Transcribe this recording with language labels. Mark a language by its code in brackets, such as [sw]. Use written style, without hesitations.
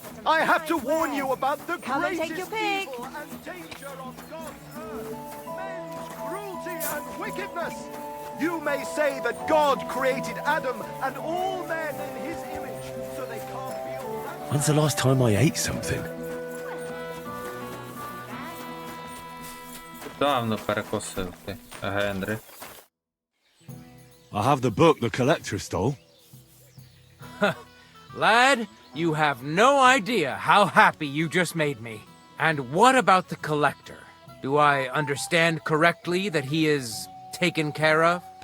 [en] I have to warn you about the greatest evil and danger on God's earth. Men's cruelty and wickedness. You may say that God created Adam and all men in his image, so they can't be When's the last time I ate something? [uk] Давно перекусив ти, Генрі. [en] I have the book the collector stole. Lad, you have no idea how happy you just made me. And what about the collector? Do I understand correctly that he is taken care of?